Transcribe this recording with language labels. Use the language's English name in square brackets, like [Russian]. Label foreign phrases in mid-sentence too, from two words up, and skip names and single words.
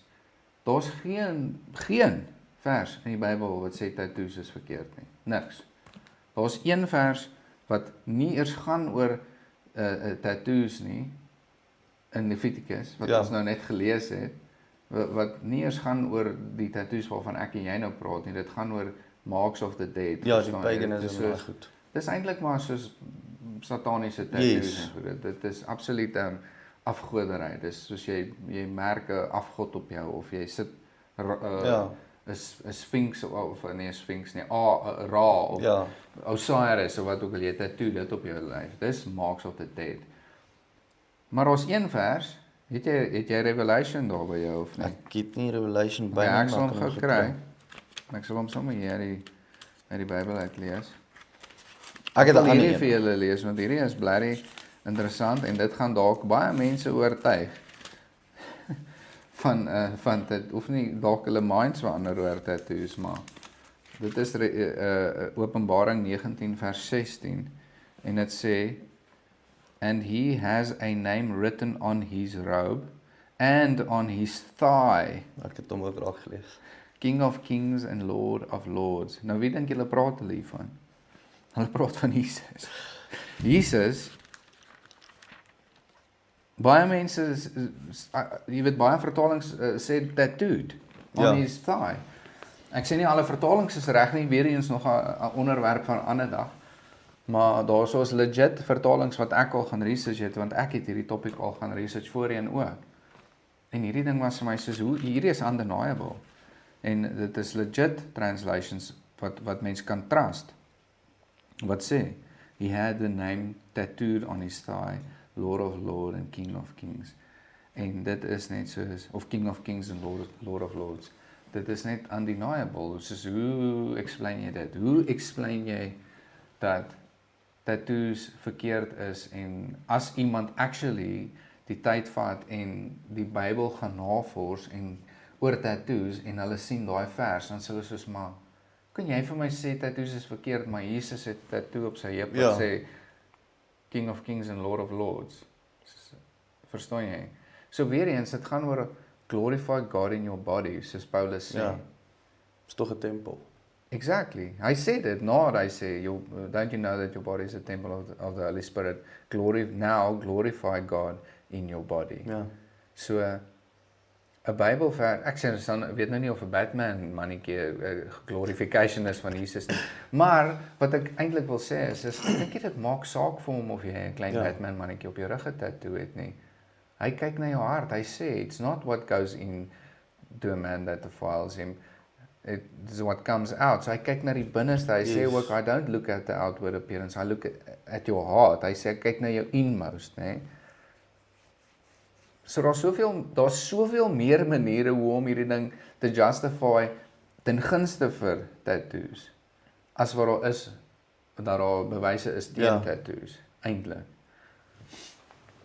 [Afrikaans] Daar's geen vers in die Bybel wat sê tattoos is verkeerd nie. Niks. Daar's een vers wat nie eers gaan oor tattoos nie in Levitikus wat ons nou net gelees het. Wat nie eers gaan oor die tattoos waarvan ek en jy nou praat nie, dit gaan oor [English] marks of the dead. [Afrikaans] Ja, die paganisme is goed. Dis eintlik maar soos sataniese tattoos en goed. Dit is absoluut afgoderry. Dis soos jy merk 'n afgod op jou of jy sit 'n sphinx of nie 'n sphinx nie, Ra of Osiris of wat ook al jy tattoo dit op jou lyf. Dis [English] marks of the dead. [Afrikaans] Maar daar's een vers. Het jy Revelation daar by jou of nie? Ek het nie Revelation by my. Ek sal hom gou kry. Ek sal hom sommer hier uit die Bybel uitlees. Ek het al hierdie vir julle lees want hierdie is blerry interessant en dit gaan dalk baie mense oortuig van dit hoef nie dalk hulle minds verander oor tattoos, maar dit is Openbaring 19 vers 16 en dit sê [English] and he has a name written on his robe and on his thigh. [Afrikaans] Ek het hom ook raak gelees. [English] King of kings and Lord of lords. [Afrikaans] Nou wie dink julle praat hulle hiervan? Hulle praat van Jesus. Jesus, baie mense, jy weet baie vertalings sê [English] tattooed on his thigh. [Afrikaans] Ek sê nie alle vertalings is reg nie, weer eens nog 'n onderwerp van 'n ander dag. Maar daar is legit vertalings wat ek al gaan research het, want ek het hierdie topic al gaan research voorheen ook. En hierdie ding was vir my soos, hierdie is undeniable. En dit is [English] legit translations [Afrikaans] wat mense kan trust. Wat sê? [English] He had the name tattooed on his thigh, Lord of Lords and King of Kings. [Afrikaans] En dit is net soos, [English] of King of Kings and Lord of Lords. [Afrikaans] Dit is net undeniable. Soos, hoe explain jy dit? Hoe explain jy dat tattoos verkeerd is en as iemand actually die tyd vat en die Bybel gaan navors en oor tattoos en hulle sien daai vers, dan sê hulle soos, maar kan jy vir my sê tattoos is verkeerd, maar Jesus het tattoo op sy heup wat sê [English] King of Kings and Lord of Lords. [Afrikaans] Verstaan jy? So weer eens, dit gaan oor [English] glorify God in your body, [Afrikaans] soos Paulus sê. Ja, is toch 'n tempel. Exactly. Hy sê dit, hy sê, [English] don't you know that your body is a temple of the Holy Spirit? Glorify God in your body. [Afrikaans] Ja. So, 'n Bybelvers, ek sê dan weet nou nie of 'n Batman mannetjie glorification is van Jesus nie. Maar wat ek eintlik wil sê is ek dink dit maak saak vir hom of jy 'n klein Batman mannetjie op jou rug getattoo het nie. Hy kyk na jou hart. Hy sê [English] it's not what goes in to a man that defiles him. It's what comes out. [Afrikaans] So hy kyk na die binneste. Hy sê ook [English] I don't look at the outward appearance. I look at your heart. [Afrikaans] Hy sê kyk na jou inmost, né? So daar's soveel meer maniere hoe om hierdie ding te justify ten gunste vir tattoos as wat daar bewyse is teen tattoos eintlik.